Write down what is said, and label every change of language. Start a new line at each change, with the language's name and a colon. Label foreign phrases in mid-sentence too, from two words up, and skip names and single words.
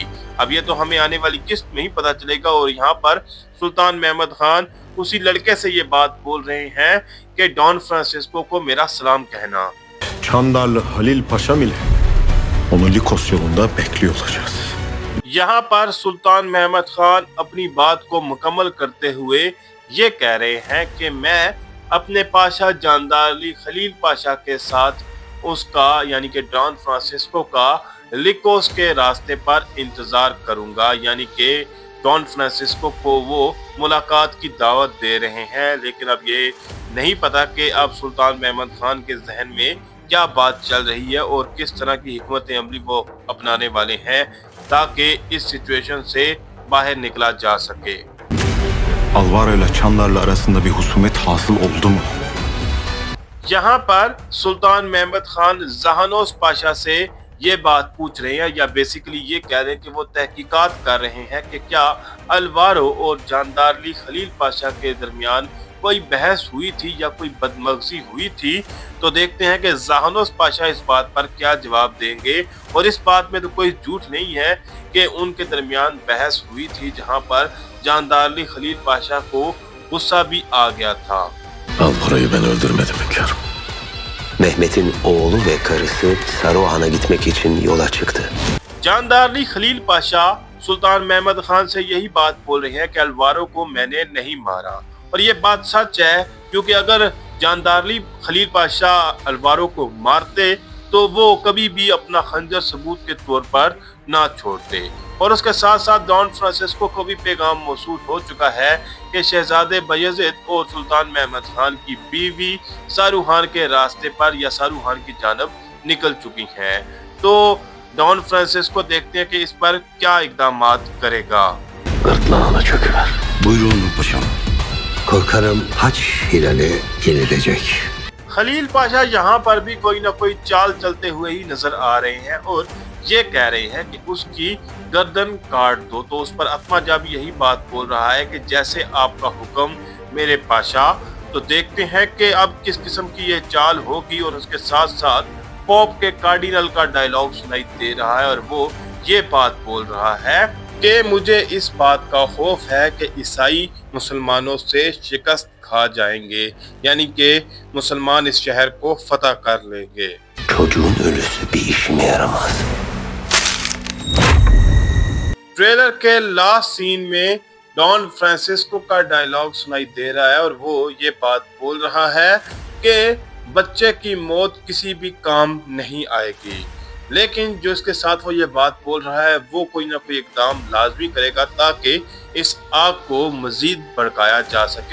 Urdu: اب یہ تو ہمیں آنے والی قسط میں ہی پتا چلے گا۔ اور یہاں پر سلطان محمد خان اسی لڑکے سے یہ بات بول رہے ہیں کہ ڈون فرانسسکو کو میرا سلام کہنا.
Turkish: Çandarlı Halil Paşam ile onu Likos yolunda bekliyor olacağız.
Urdu: یہاں پر سلطان محمد خان اپنی بات کو مکمل کرتے ہوئے یہ کہہ رہے ہیں کہ میں اپنے پاشا جاندار علی خلیل پاشا کے ساتھ اس کا یعنی کہ ڈون فرانسسکو کا لیکوس کے راستے پر انتظار کروں گا. یعنی کہ ڈون فرانسسکو کو وہ ملاقات کی دعوت دے رہے ہیں. لیکن اب یہ نہیں پتا کہ اب سلطان محمد خان کے ذہن میں کیا بات چل رہی ہے اور کس طرح کی حکمت عملی وہ اپنانے والے ہیں تاکہ اس سچویشن سے باہر نکلا جا سکے.
Turkish: Alvaro ile Çandarlı arasında bir husumet hasıl oldu mu?
Urdu: یہاں پر سلطان محمد خان جہانوس پاشا سے یہ بات پوچھ رہے ہیں یا بیسکلی یہ کہہ رہے ہیں کہ وہ تحقیقات کر رہے ہیں کہ کیا الوارو اور جاندارلی خلیل پاشا کے درمیان کوئی بحث ہوئی تھی یا کوئی بدمغزی ہوئی تھی. تو دیکھتے ہیں کہ جہانوس پاشا اس بات پر کیا جواب دیں گے. اور اس بات میں تو کوئی جھوٹ نہیں ہے کہ ان کے درمیان بحث ہوئی تھی جہاں پر جاندارلی خلیل پاشا کو غصہ بھی آ گیا تھا.
Turkish: Alvaro'yu ben öldürmedim hünkârım. Mehmet'in oğlu ve karısı Saruhan'a gitmek için yola çıktı.
Urdu: جاندارلی خلیل پاشا سلطان محمد خان سے یہی بات بول رہے ہیں کہ الوارو کو میں نے نہیں مارا. اور یہ بات سچ ہے کیونکہ اگر جاندارلی خلیل پاشا الوارو کو مارتے تو وہ کبھی بھی اپنا خنجر ثبوت کے طور پر نہ چھوڑتے. اور اس کے ساتھ ساتھ ڈون فرانسسکو کو بھی پیغام موصول ہو چکا ہے کہ شہزادے بایزید اور سلطان محمد خان کی بیوی ساروہان کے راستے پر یا ساروہان کی جانب نکل چکی ہیں. تو ڈون فرانسسکو دیکھتے ہیں کہ اس پر کیا اقدامات کرے گا.
Turkish: Gırtlağına çöküver. Buyurun paşam. Korkarım haç hilali yenilecek.
Urdu: خلیل پاشا یہاں پر بھی کوئی نہ کوئی چال چلتے ہوئے ہی نظر آ رہے ہیں اور یہ کہہ رہے ہیں کہ اس کی گردن کاٹ دو. تو اس پر اتما جا بھی یہی بات بول رہا ہے کہ جیسے آپ کا حکم میرے پاشا. تو دیکھتے ہیں کہ اب کس قسم کی یہ چال ہوگی. اور اس کے ساتھ ساتھ پوپ کے کارڈینل کا ڈائیلاگ سنائی دے رہا ہے اور وہ یہ بات بول رہا ہے کہ مجھے اس بات کا خوف ہے کہ عیسائی مسلمانوں سے شکست کھا جائیں گے. یعنی کہ مسلمان اس شہر کو فتح کر لیں گے.
Turkish: Çocuğun ölüsü bir işime yaramaz.
Urdu: ٹریلر کے
English: last scene
Urdu: میں ڈون فرانسسکو کا ڈائیلاگ سنائی دے رہا ہے اور وہ یہ بات بول رہا ہے کہ بچے کی موت کسی بھی کام نہیں آئے گی. لیکن جو اس کے ساتھ وہ یہ بات بول رہا ہے وہ کوئی نہ کوئی اقدام لازمی کرے گا تاکہ اس آگ کو مزید بھڑکایا جا سکے.